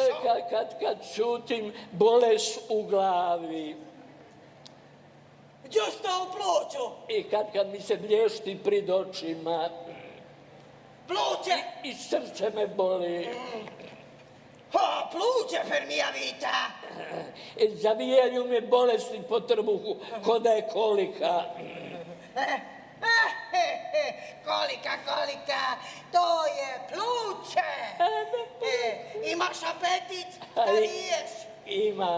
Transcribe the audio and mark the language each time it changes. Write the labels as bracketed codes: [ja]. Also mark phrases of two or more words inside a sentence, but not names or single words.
[hr] Kad čutim, bolest u glavi. Gdje sta u pluću? I kad mi se blješti pred očima. Pluće? I srce me boli. [it] Pluće per mia vita. [hr] Zavijaju me bolesti po trbuhu, ko da je kolika. Kolika, to je pluće. Imaš apetit da ješ? Imam.